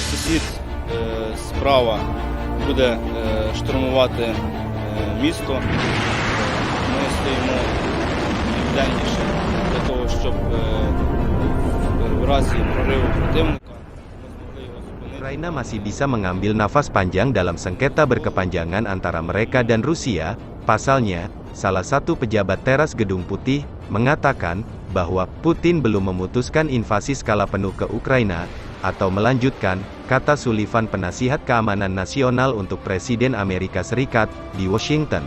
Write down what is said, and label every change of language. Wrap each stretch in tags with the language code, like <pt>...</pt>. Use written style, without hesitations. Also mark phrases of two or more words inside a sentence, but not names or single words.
<uk>схід справа буде штурмувати місто. Ми стоїмо південніше для того, щоб в разі прориву противника ми змогли його зупинити.</uk> <id>Ukraina masih bisa mengambil nafas panjang dalam sengketa berkepanjangan antara mereka dan Rusia. Pasalnya, salah satu pejabat teras Gedung Putih mengatakan bahwa Putin belum memutuskan invasi skala penuh ke Ukraina atau melanjutkan, kata Sullivan, penasihat keamanan nasional untuk Presiden Amerika Serikat di Washington.</id>